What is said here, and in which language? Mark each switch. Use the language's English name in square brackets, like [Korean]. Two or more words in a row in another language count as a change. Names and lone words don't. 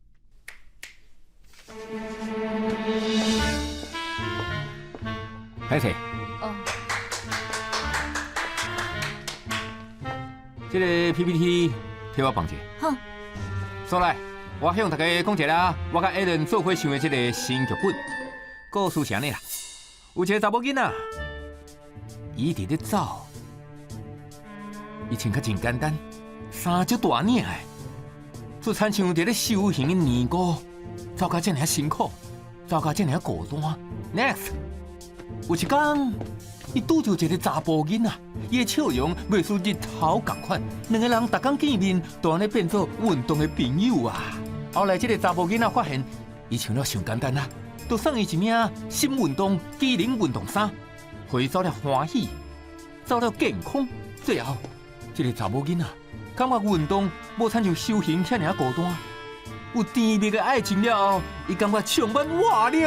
[Min Nan Chinese] 歹势，哦，这个 PPT 替我放者。好，所来，我向大家讲一下，我甲 Alan 做伙想的这个新剧本，故事是安尼啦。有一个查某囡仔，伊伫咧走，伊穿较真简单，衫足大领的，就亲像伫咧修行的尼姑，走甲这尔辛苦，走甲这尔孤单。Next。有一天，伊拄着一个查甫囡仔，伊的笑容袂输日头共款，两个人逐工见面，都安尼变做运动的朋友啊。后来，这个查甫囡仔发现，伊穿了上简单啊，就送伊一名新运动机能运动衫，互伊走了欢喜，走了健康。最后，这个查某囡仔感觉运动无亲像修行遐尔孤单，有甜蜜的爱情了后，伊感觉充满活力。